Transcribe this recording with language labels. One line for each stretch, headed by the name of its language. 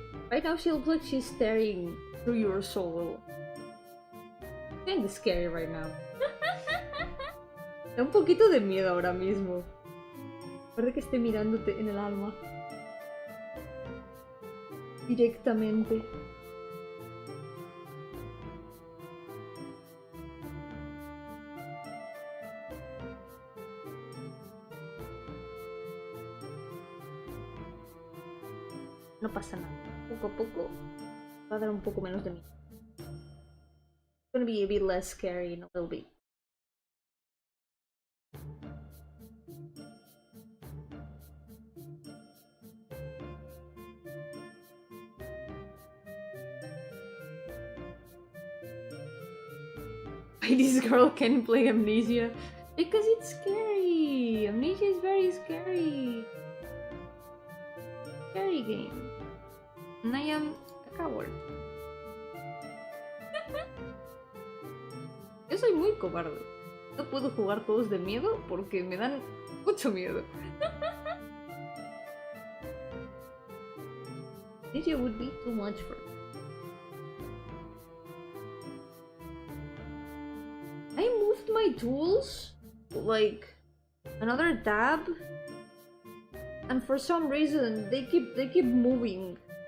English: Right now she looks like she's staring through your soul. Kinda scary right now.
Spanish: Da un poquito de miedo ahora mismo. Parece que esté mirándote en el alma. Directamente. No pasa nada. Poco a poco va a dar un poco menos de miedo.
English: It's gonna be a bit less scary in a little bit. Why this girl can play Amnesia? Because it's scary! Amnesia is very scary! Scary game. And I am a coward.
Spanish: Yo soy muy cobarde. No puedo jugar juegos de miedo porque me dan mucho miedo.
English: Amnesia would be too much for me. I moved my tools like another tab, and for some reason they keep moving.